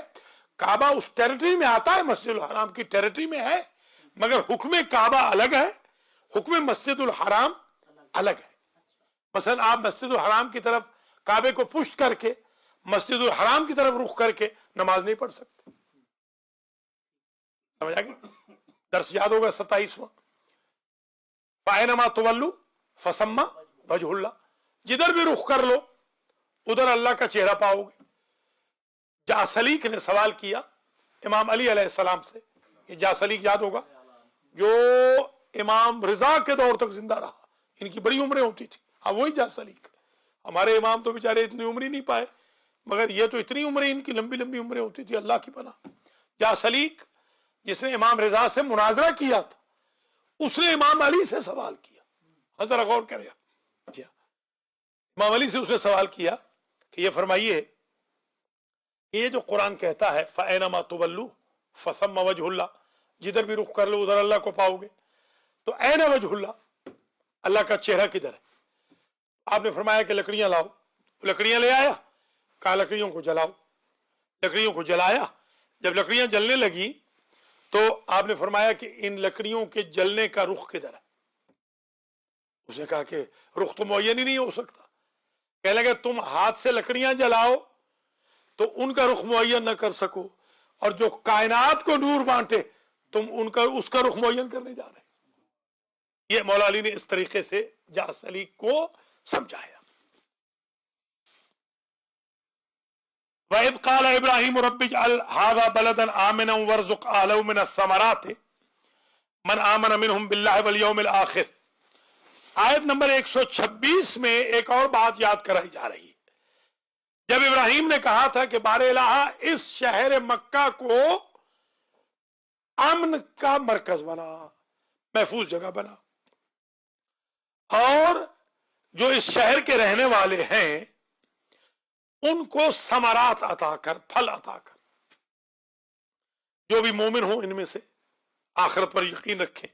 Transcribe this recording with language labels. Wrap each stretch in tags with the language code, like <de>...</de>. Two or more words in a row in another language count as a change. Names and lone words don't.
<ur>کعبہ اس ٹیریٹری میں آتا ہے، مسجد الحرام کی ٹیریٹری میں ہے، مگر حکم کعبہ الگ ہے، حکم مسجد الحرام الگ ہے. مثلاً آپ مسجد الحرام کی طرف کعبے کو پشت کر کے مسجد الحرام کی طرف رخ کر کے نماز نہیں پڑھ سکتے. سمجھ آ گیا؟ درس یاد ہوگا 27واں,</ur> <ar>فأينما تولوا فثم وجه الله,</ar> <ur>جدھر بھی رخ کر لو ادھر اللہ کا چہرہ پاؤ گے. جاثلیق نے سوال کیا امام علی علیہ السلام سے، یہ جاثلیق یاد ہوگا، جو امام رضا کے دور تک زندہ رہا، ان کی بڑی عمریں ہوتی تھی. ہاں وہی جاثلیق. ہمارے امام تو بیچارے اتنی عمر ہی نہیں پائے، مگر یہ تو اتنی عمریں، ان کی لمبی لمبی عمریں ہوتی تھی، اللہ کی پناہ. جاثلیق جس نے امام رضا سے مناظرہ کیا تھا، اس نے امام علی سے سوال کیا. ذرا غور کرے گا، امام علی سے اس نے سوال کیا کہ یہ فرمائیے، یہ جو قرآن کہتا ہے</ur> <ar>فأينما تولوا فثم وجه الله,</ar> <ur>جدھر بھی رخ کر لو ادھر اللہ کو پاؤ گے، تو</ur> <ar>أين وجه الله,</ar> <ur>اللہ کا چہرہ کدھر ہے؟ آپ نے فرمایا کہ لکڑیاں لاؤ، لکڑیاں لے آیا، کہا لکڑیوں کو جلاؤ، لکڑیوں کو جلایا، جب لکڑیاں جلنے لگی تو آپ نے فرمایا کہ ان لکڑیوں کے جلنے کا رخ کدھر ہے؟ اس نے کہا کہ رخ تو معین ہی نہیں ہو سکتا۔ کہنے لگے تم ہاتھ سے لکڑیاں جلاؤ تو ان کا رخ معین نہ کر سکو، اور جو کائنات کو نور بانٹے تم ان کا اس کا رخ معین کرنے جا رہے۔ یہ مولا علی نے اس طریقے سے جعفر علی کو سمجھایا۔</ur> <ar>وَإِذْ قَالَ إِبْرَاهِيمُ رَبِّ اجْعَلْ هَذَا بَلَدًا آمِنًا وَارْزُقْ أَهْلَهُ مِنَ الثَّمَرَاتِ مَنْ آمَنَ مِنْهُمْ بِاللَّهِ وَالْيَوْمِ الْآخِرِ۔</ar> <ur>آیت نمبر 126 میں ایک اور بات یاد کرائی جا رہی ہے۔ جب ابراہیم نے کہا تھا کہ بار الہ اس شہر مکہ کو امن کا مرکز بنا، محفوظ جگہ بنا، اور جو اس شہر کے رہنے والے ہیں ان کو ثمرات عطا کر، پھل عطا کر، جو بھی مومن ہوں ان میں سے آخرت پر یقین رکھیں۔</ur>